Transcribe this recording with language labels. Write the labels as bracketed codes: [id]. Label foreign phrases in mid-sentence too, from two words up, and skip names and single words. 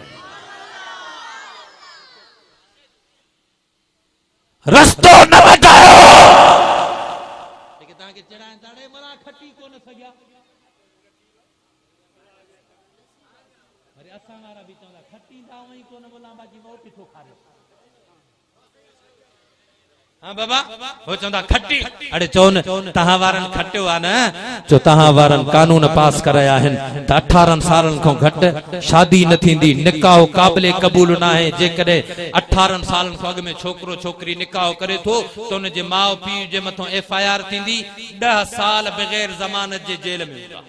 [sd] रस्तो न वटायो। लेकिन तव्हांखे चढ़ाए ताड़े मना खटी कोन सघिया। वरी असां वारा बि चवंदा खटींदा वई कोन बोला बाकी वोट थो खारियो। हां बाबा हो चवंदा खटी, अड़े चओ न तहां वारनि खटियो आहे न, जो तहां वारनि कानून पास कराया आहिनि त 18 सालनि खां घटि शादी न थींदी, निकाह क़ाबिले क़बूल न आहे। जेकॾहिं 18 सालनि खां अॻु में छोकिरो छोकिरी निकाह करे थो त उन जे माउ पीउ जे मथां FIR थींदी, 10 साल बग़ैर ज़मानत जे जेल में हूंदा।